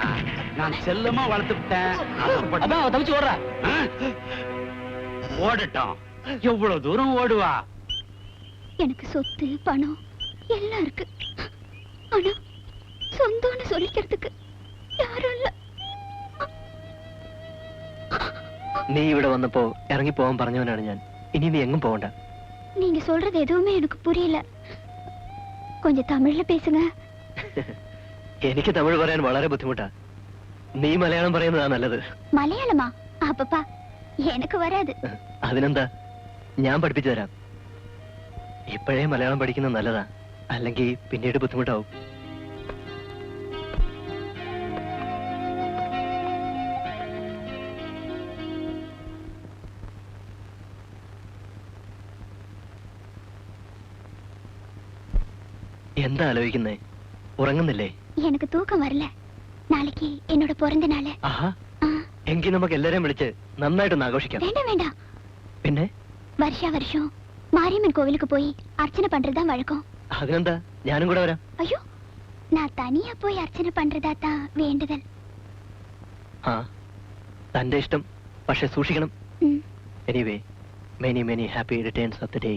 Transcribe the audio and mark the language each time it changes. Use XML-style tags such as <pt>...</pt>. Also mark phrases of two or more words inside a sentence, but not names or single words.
<ta>நான் செல்லமா வளர்த்துட்டேன். அதான் தவிச்சு ஓடுறா. ஓடட்டும், எவ்வளவு தூரம் ஓடுவா? எனக்கு சொத்து பணம் எல்லாம் இருக்கு. ஆனா சொந்தம்னு சொல்லிக்கிறதுக்கு யாரும் இல்ல.</ta> <ml>നീ ഇവിടെ വന്നപ്പോ ഇറങ്ങി പോവാൻ പറഞ്ഞവനാണ് ഞാൻ. ഇനി നീ എങ്ങും പോകണ്ട.</ml> <ta>நீங்க சொல்றது எதுவுமே எனக்கு புரியல. கொஞ்சம் தமிழ்ல பேசுங்க.</ta> <ml>എനിക്ക് തമിഴ് പറയാൻ വളരെ ബുദ്ധിമുട്ടാ. നീ മലയാളം പറയുന്നതാ നല്ലത്.</ml> <ta>மலையாளமா? அப்பப்பா, எனக்கு வராது.</ta> <ml>അതിനെന്താ, ഞാൻ പഠിപ്പിച്ചു തരാം. ഇപ്പോഴേ മലയാളം പഠിക്കുന്നത് നല്ലതാ, അല്ലെങ്കിൽ പിന്നീട് ബുദ്ധിമുട്ടാവും. എന്താ ആലോചിക്കുന്നേ? ഉറങ്ങുന്നില്ലേ?</ml> <ta>எனக்கு தூக்கம் வரல. நாளைக்கு என்னோட பிறந்த நாள்.</ta> <ml>ആഹാ, എങ്കിൽ നമുക്ക് എല്ലാരെയും വിളിച്ച് നന്നായിട്ടൊന്ന് ആഘോഷിക്കാം.</ml> <ta>வேண்டாம் வேண்டாம்.</ta> <ml>പിന്നെ</ml> <ta>வருஷா வருஷம் மாரியம்மன் கோவிலுக்கு போய் அர்ச்சனை பண்றதுதான் வழக்கம்.</ta> <ml>അതിനെന്താ, ഞാനും കൂടെ വരാം.</ml> <ta>ஐயோ, நான் தனியா போய் அர்ச்சனை பண்றதா தான் வேண்டுதல்.</ta> <ml>ആ, തന്റെ ഇഷ്ടം, പക്ഷെ സൂക്ഷിക്കണം.</ml> <en>Anyway, many many happy returns of the day.</en>